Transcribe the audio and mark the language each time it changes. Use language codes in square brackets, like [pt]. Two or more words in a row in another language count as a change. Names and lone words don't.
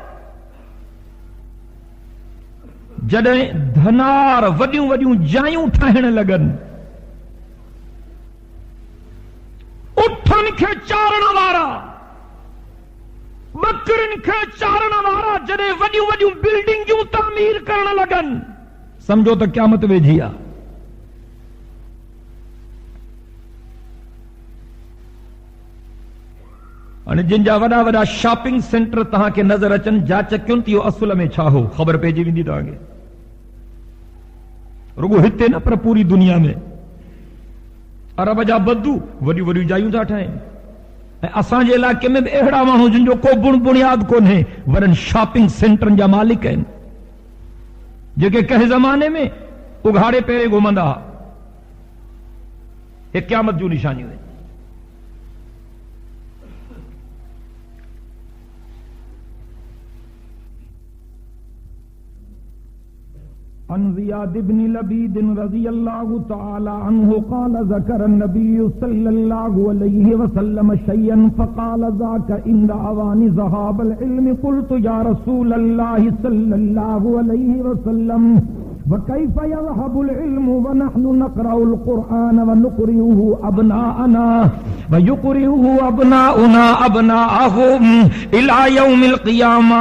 [sd] جڏهن دھنار وڏيون وڏيون جايون ٺاهڻ لڳن اُٺن کي چارڻ وارا بکرن کي چارڻ وارا جڏهن وڏيون وڏيون بلڊنگون تعمير ڪرڻ لڳن سمجھو تو قیامت ويجي آ. हाणे जिन जा वॾा वॾा शॉपिंग सेंटर तव्हांखे नज़र अचनि जांच कयुनि इहो असल में छा हो ख़बर पइजी वेंदी तव्हांखे. रुगो हिते न पर पूरी दुनिया में अरब जा बदू वॾियूं वॾियूं जायूं था ठाहिनि ऐं असांजे इलाइक़े में बि अहिड़ा माण्हू जिन जो को बुनियाद कोन्हे वॾनि शॉपिंग सेंटरनि जा मालिक आहिनि जेके कंहिं ज़माने में उघाड़े पेरे घुमंदा हुआ. हे क़यामत जूं निशानियूं आहिनि. [ar] عن زياد بن لبيد رضي الله تعالى عنه قال ذكر النبي صلى الله عليه وسلم شيئا فقال ذاك عند اوان ذهاب العلم قلت يا رسول الله صلى الله عليه وسلم وكيف يذهب العلم ونحن نقرأ القرآن ونقرئه أبناءنا ويقرئه أبناؤنا أبناءهم إلى يوم القيامة.